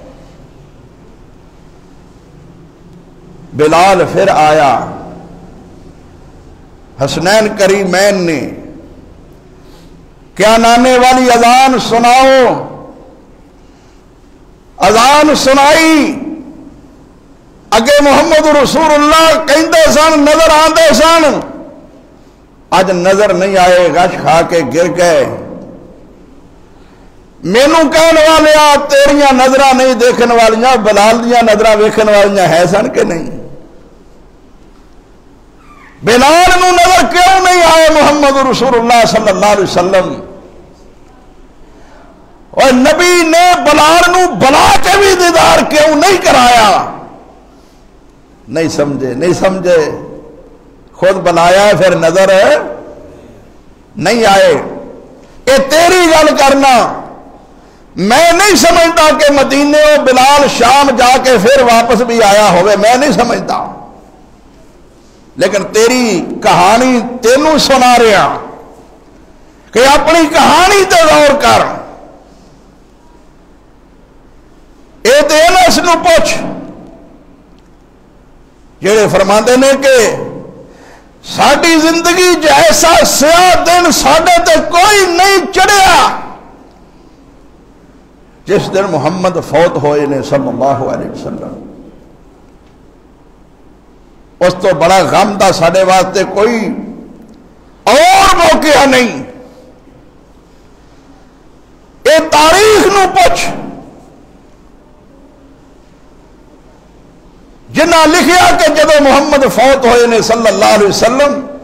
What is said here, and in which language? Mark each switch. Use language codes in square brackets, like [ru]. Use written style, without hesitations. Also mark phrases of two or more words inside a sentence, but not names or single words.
[pa] بلال پھر آیا، حسنین کریمین نے کیا نانے والی اذان سناؤ، اذان سنائی، اگے [ar] محمد رسول اللہ [pa] کہندے سن، نظر آندے سن، اج نظر نہیں آئے، غش کھا کے گر گئے۔ مینوں کہن والے تیریاں نظراں نہیں دیکھن والیاں، بلال دیاں نظراں ویکھن والیاں ہے سن کہ نہیں؟ بلال نو نظر کیوں نہیں آئے [ar] محمد رسول اللہ صلی اللہ علیہ وسلم؟ [pa] اور نبی نے بلال نو بلا کے بھی دیدار کیوں نہیں کرایا؟ نہیں سمجھے، خود بلایا پھر نظر نہیں آئے۔ اے تیری گل کرنا، میں نہیں سمجھتا کہ مدینے و بلال شام جا کے پھر واپس بھی آیا ہوئے، میں نہیں سمجھتا، لیکن تیری کہانی تینوں سنا رہا کہ اپنی کہانی تے غور کر۔ اے تے انس نو پوچھ جڑے فرماندے نے کہ ساڈی زندگی جیسا سیاہ دن ساڈے تے کوئی نہیں چڑھیا جس دن محمد فوت ہوئے نے [ar] صلی اللہ علیہ وسلم۔ [pa] اس تو بڑا غم دا ساڈے واسطے کوئی اور موقع نہیں۔ اے تاریخ نو پوچھ جنہ لکھیا کہ جدو محمد فوت ہوئے نے [ar] صلی اللہ علیہ وسلم،